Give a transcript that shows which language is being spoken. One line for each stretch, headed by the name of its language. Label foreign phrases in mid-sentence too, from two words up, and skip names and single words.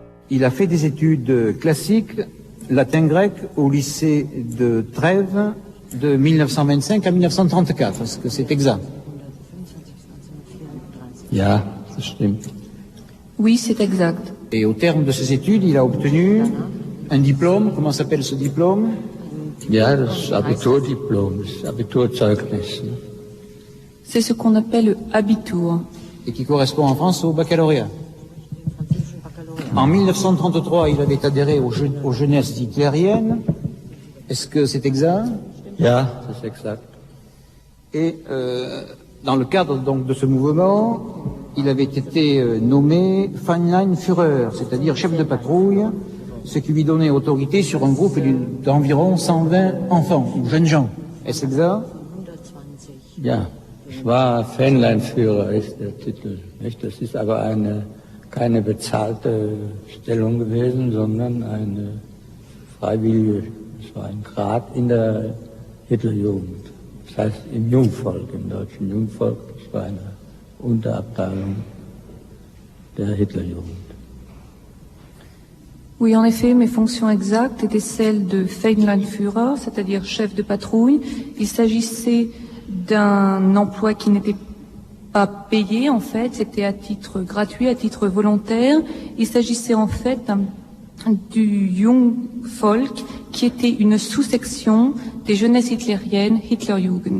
French: il a fait des études classiques, latin-grec, au lycée de Trèves de 1925 à 1934. Est-ce que c'est exact?
German: Ja, das stimmt.
French: Oui, c'est exact. Et au terme de ces études, il a obtenu un diplôme. Comment s'appelle ce diplôme?
German: Ja, das Abiturdiplom, das Abiturzeugnis.
French: C'est ce qu'on appelle le Abitur. Et qui correspond en France au baccalauréat. En 1933, il avait adhéré aux jeunesses hitlériennes. Est-ce que c'est exact?
German: Ja, das ist exakt.
French: Et dans le cadre donc de ce mouvement, il avait été nommé Feinleinführer, c'est-à-dire chef de patrouille, ce qui lui donnait autorité sur un groupe d'environ 120 enfants ou jeunes gens. Est-ce exact?
German: Ja, ich war Fähnleinführer, ist der Titel. Nicht? Das ist aber keine bezahlte Stellung gewesen, sondern eine freiwillige, es war ein Grad in der Hitlerjugend. Das heißt im Jungvolk, im deutschen Jungvolk, das war eine Unterabteilung der Hitlerjugend.
French: Oui, en effet, mes fonctions exactes étaient celles de Feinleinführer, c'est-à-dire chef de patrouille. Il s'agissait d'un emploi qui n'était pas payé, en fait, c'était à titre gratuit, à titre volontaire. Il s'agissait en fait du Jungvolk, qui était une sous-section des jeunesses hitlériennes, Hitlerjugend.